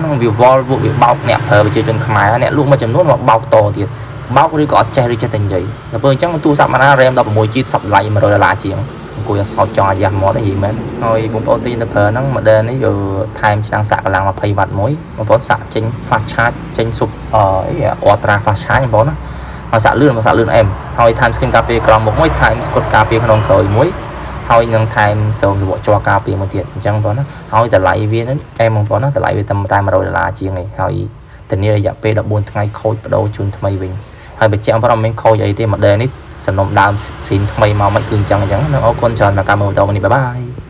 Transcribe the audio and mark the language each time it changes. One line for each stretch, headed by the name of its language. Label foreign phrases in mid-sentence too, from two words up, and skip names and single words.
Khmer: ហ្នឹងវាវល់ពួកវាបោកអ្នកប្រើប្រជាជនខ្មែរអ្នកលក់មួយចំនួនមកបោកតទៀតបោកឬក៏អត់ចេះឬចេះតែនិយាយដល់ពេលអញ្ចឹងទូរស័ព្ទមួយណា RAM 16GB សប្តាហ៍ $100ជាងអង្គុយអត់សោតចង់អាយ៉ាស់មកទេនិយាយមែនហើយបងប្អូនទីទៅប្រើហ្នឹង model នេះវាថែមឆ្នាំងសាកកម្លាំង 20W មួយ បងប្អូនសាកចេញ
English: fast charge
Khmer: ចេញ
English: ultra fast charge
Khmer: បងប្អូនណាហើយសាកលឿនអែមហើយថែម screen ការពារក្រោមមុខមួយថែមស្កុតការពារក្នុងក្រោយមួយហើយនឹងថែមសោមសវកជ័រការពារមួយទៀតអញ្ចឹងបងប្អូនណាហើយតម្លៃវាហ្នឹងអែមបងប្អូនណាតម្លៃវាតែ$100ជាងឯងហើយធានារយៈពេល14ថ្ងៃខូចបដូរជូនថ្មីវិញហើយបញ្ជាក់បងប្អូនអត់មានខូចអីទេ model នេះសំណុំដើមស៊ីនថ្មីមកមិនគឺអញ្ចឹងនឹងអរគុណច្រើនដល់ការមើលវីដេអូនេះបាយបាយ